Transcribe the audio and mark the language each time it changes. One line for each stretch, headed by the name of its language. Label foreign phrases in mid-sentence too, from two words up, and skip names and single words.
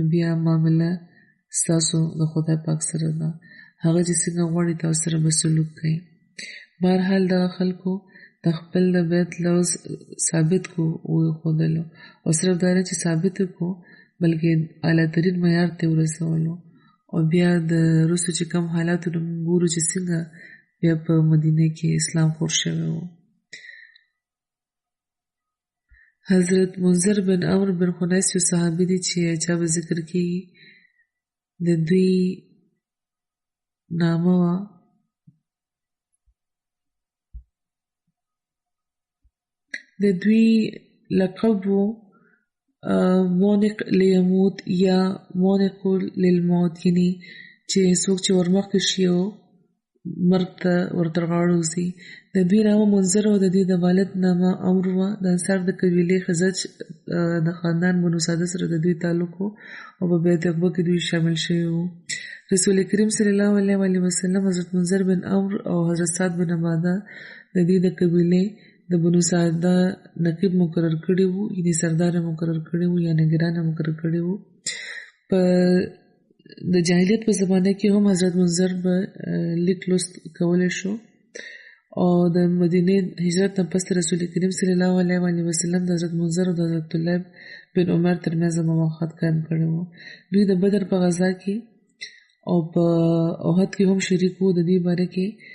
Pashto: بیا معامله ستاسو د خدای پاک سره ده هغه چې څنګه غواړي تاسو سره به سلوک کوي بهرحال دغه خلکو د خپل د بیت لوز ثابت کو وښودلو او صرف دا نه چې ثابت کو بلکې اعلی ترین معیار ته ورسولو او بیا د وروسته چې کوم حالاتو موږ ګورو چې څنګه بیا په مدینه کې اسلام خور شوی و حضرت منذر بن عمرو بن خنیس یو صحابي دي چې چا به ذکر کیږي د دوی نامه وه د دوی لقب و مونق لیموت یا مونق للموت یعنی چې څوک چې ورمخکې شي او مرګ ته ورته غاړه وځي د دوی نامه منذر او د دوی د والد نامه عمرو وه د انصار د قبیلې خزرج د خاندان بنو ساده سره د دوی تعلق و او په بیت عقبه کې دوی شامل شوي وو رسول کریم
Arabic: صلی الله علیه وسلم
Pashto: حضرت منذر بن عمرو او حضرت سعد بن عباده د دوی د قبیلې د بنو ساده نقیب مقرر کړي وو یعنی سردار مقرر کړي وو یا نگران مقرر کړي وو په د جاهلیت په زمانه کې هم حضرت منذر به لیک لوست کولی شو او د مدینه هجرت نه پس رسول کریم
Arabic: صلی الله علیه وسلم
Pashto: د حضرت منذر او د حضرت طلاب بن عمر ترمنځ موافقت قائم کړی وو دوی د بدر په غزا کې او په احد کې هم شریک وو د دې باره کې